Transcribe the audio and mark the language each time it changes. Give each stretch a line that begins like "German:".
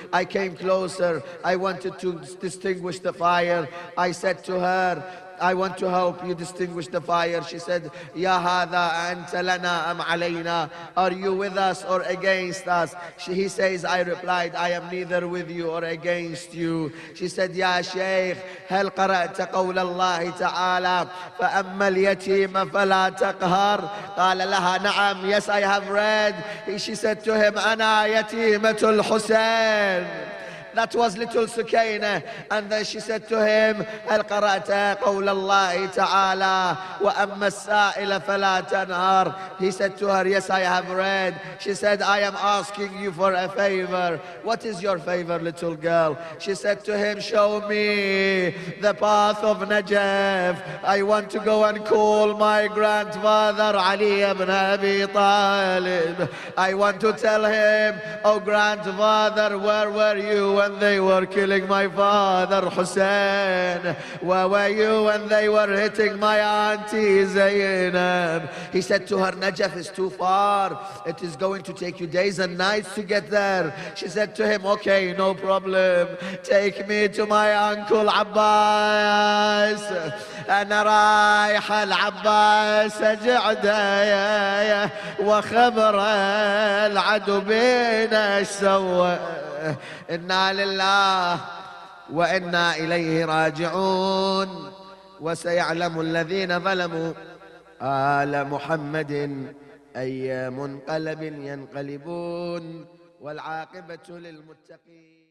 English: I came closer, I wanted to distinguish the fire. I said to her, I want to help you distinguish the fire. She said,
Arabic: Ya hadha anta lana am alayna?
English: Are you with us or against us? He says, I replied, I am neither with you or against you. She said,
Arabic: Ya Shaykh, هل قرأت قول الله تعالى فأما اليتيم فلا تقهر? قال لها نعم,
English: yes, I have read. She said to him,
Arabic: أنا يتيمة الحسين.
English: That was little Sukaina. And then she said to him,
Arabic: هل قرأت قول الله تعالى وأما السائل فلا تنهر?
English: He said to her, yes, I have read. She said, I am asking you for a favor. What is your favor, little girl? She said to him, show me the path of Najaf. I want to go and call my grandfather Ali ibn Abi Talib. I want to tell him, oh grandfather, where were you when they were killing my father Hussein? Where were you when they were hitting my auntie Zainab? He said to her, Najaf is too far. It is going to take you days and nights to get there. She said to him, okay, no problem. Take me to my uncle Abbas.
Arabic: أنا رايح العباس أجعده وخبر العدو بينا ايش سوى. إنا لله وإنا إليه راجعون وسيعلم الذين ظلموا آل محمد أي منقلب ينقلبون والعاقبة للمتقين.